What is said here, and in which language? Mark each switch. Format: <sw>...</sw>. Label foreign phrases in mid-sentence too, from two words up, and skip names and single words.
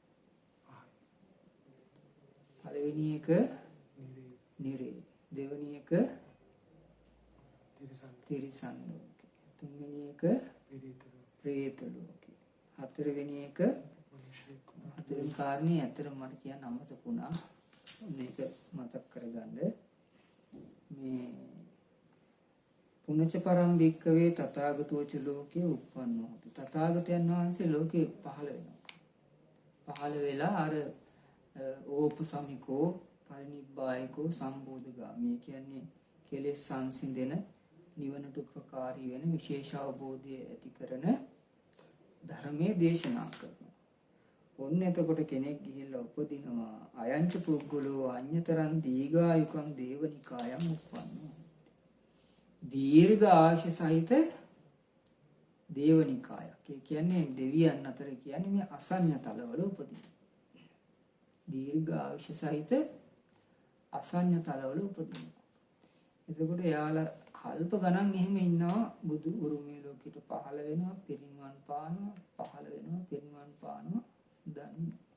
<si>පළවෙනි එක නිරේ, දෙවෙනි එක තිරිසන් ලෝකේ, තුන්වෙනි එක പ്രേත ලෝකේ, හතරවෙනි එක හතරවෙනි කාරණේ ඇත්තටම මට කියන්න අමතක වුණා. මේක මතක් කරගන්න. මේ</si> <pi>පුනච පරම් භික්කවේ තථාගතෝච ලෝකේ උප්පන්නෝති.</pi> <si>තථාගතයන් වහන්සේ ලෝකේ පහළ වෙනවා. පහළ වෙලා අර</si> <pi>ඕපසමිකෝ පරිනිබ්බායකෝ සම්බෝධගාමී</pi> <si>කියන්නේ කෙලෙස් සංසිඳෙන නිවනට උපකාරී වෙන විශේෂ අවබෝධය ඇති කරන ධර්මයේ දේශනා කරනවා. ඔන්න එතකොට කෙනෙක් ගිහිල්ලා උපදිනවා</si> <pi>අයංච පුද්ගලෝ අඤ්‍යතරං දීඝායුකං දේවනිකායම් උප්පන්නෝ.</pi> <si>දීර්ඝ ආයුෂ සහිත දේවනිකායක්. ඒ කියන්නේ දෙවියන් අතර කියන්නේ මේ අසඤ්ඤ තලවල උපදින. දීර්ඝ ආයුෂ සහිත අසඤ්ඤ තලවල උපදින. එතකොට යාලා කල්ප ගණන් එහෙම ඉන්නවා බුදු උරුමේ ලෝකෙට පහළ වෙනවා පිරිනිවන් පානවා පහළ වෙනවා පිරිනිවන් පානවා දන්නේ.</si>